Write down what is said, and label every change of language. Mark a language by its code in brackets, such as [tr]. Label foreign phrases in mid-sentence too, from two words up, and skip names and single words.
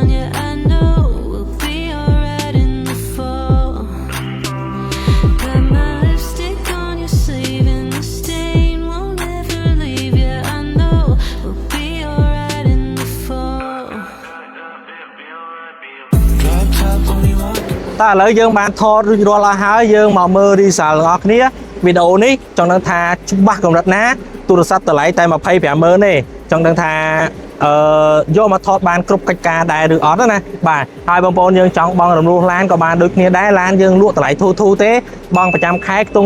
[en] Yeah, I know we'll be alright in the fall. Got my lipstick on your sleeve and the stain won't ever leave. Yeah, I know we'll be alright in the fall. Drop top only one. [km] តើឥឡូវយើងបានថតរួចរាល់អស់ហើយយើងមកមើល result ទាំងអស់គ្នាវីដេអូនេះចង់ដឹងថាច្បាស់កម្រិតណាទូរស័ព្ទតម្លៃតែ 25,000 ទេចង់ដឹងថាយកមកថតបានគ្រប់ កិច្ចការដែរឬអត់ណាបាទហើយបងប្អូនយើងចង់បងរំលោះឡានក៏បានដូចគ្នាដែរឡានយើងលក់តម្លៃធូរទេបងប្រចាំខែខ្ទង់